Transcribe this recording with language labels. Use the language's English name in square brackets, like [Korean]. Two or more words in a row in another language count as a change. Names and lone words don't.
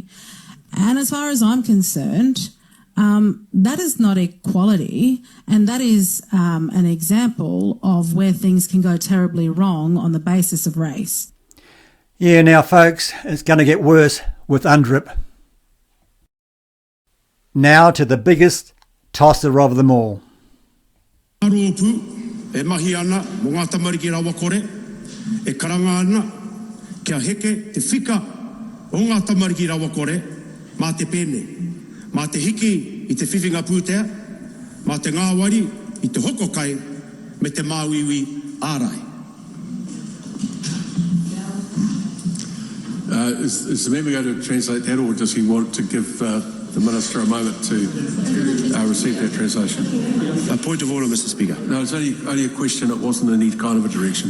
[English] And as far as I'm concerned, that is not equality, and that is an example of where things can go terribly wrong on the basis of race. Yeah, now folks, it's going to get worse with UNDRIP. Now to the biggest tosser of them all. [Māori] Aropu e mahi ana mo ngā tamariki rawa kore e karanga ana kia heke te whika o ngā tamariki rawa kore mā te pēne, mā te hiki i te whiwhinga pūtea, mā te ngāwari i te hoko kai me te māwiwi ārai. [English] Is the member going to translate that, or does he want to give the Minister a moment to receive that translation? A point of order, Mr. Speaker. No, it's only a question. It wasn't in any kind of a direction.